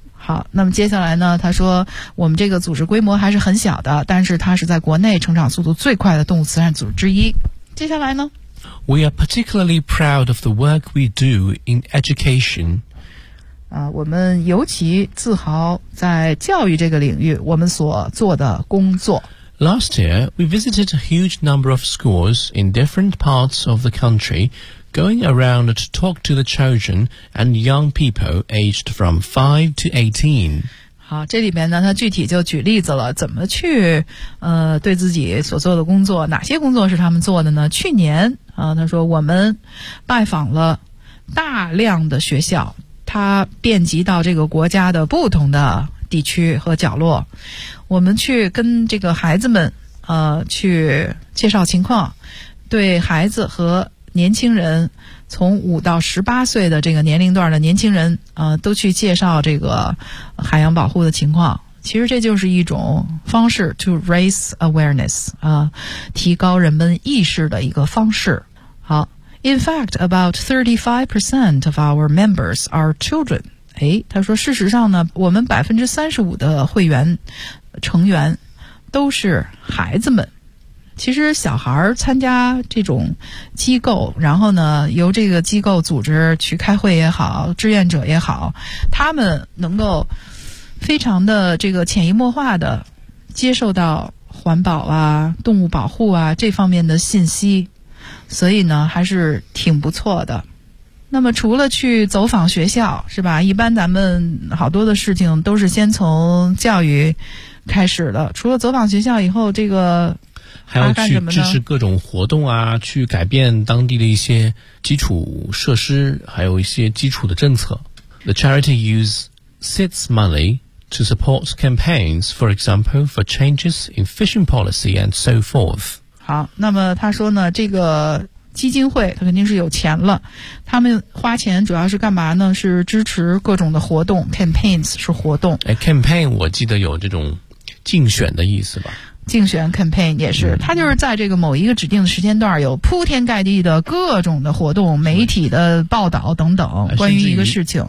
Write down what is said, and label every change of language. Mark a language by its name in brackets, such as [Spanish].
[Chinese] 好，那么接下来呢他说我们这个组织规模还是很小的，但是它是在国内成长速度最快的动物慈善组织之一。接下来呢， [English] We are particularly proud of the work we do in education. [Chinese] 我们尤其自豪在教育这个领域我们所做的工作。 [English] Last year, we visited a huge number of schools in different parts of the country, going around to talk to the children and young people aged from 5 to 18. [Chinese] 好，这里面呢他具体就举例子了，怎么去对自己所做的工作，哪些工作是他们做的呢。去年他说我们拜访了大量的学校，他遍及到这个国家的不同的地区和角落，我们去跟这个孩子们去介绍情况，对孩子和年轻人从5到18岁的这个年龄段的年轻人都去介绍这个海洋保护的情况。其实这就是一种方式 [English] to raise awareness， [Chinese] 提高人们意识的一个方式。 [English] 好， In fact, about 35% of our members are children。 [Chinese] 诶，他说事实上呢我们35%的会员成员都是孩子们。其实小孩参加这种机构，然后呢由这个机构组织去开会也好，志愿者也好，他们能够非常的这个潜移默化的接受到环保啊、动物保护啊这方面的信息，所以呢还是挺不错的。那么除了去走访学校是吧，一般咱们好多的事情都是先从教育开始的，除了走访学校以后，这个还要去支持各种活动啊，去改变当地的一些基础设施，还有一些基础的政策。 [English] The charity use seeds money to support campaigns, for example, for changes in fishing policy and so forth. [Chinese] 好，那么他说呢，这个基金会他肯定是有钱了，他们花钱主要是干嘛呢？是支持各种的活动 ，campaigns 是活动。哎 ，campaign 我记得有这种竞选的意思吧。竞选 campaign 也是，它就是在这个某一个指定的时间段有铺天盖地的各种的活动、媒体的报道等等，关于一个事情。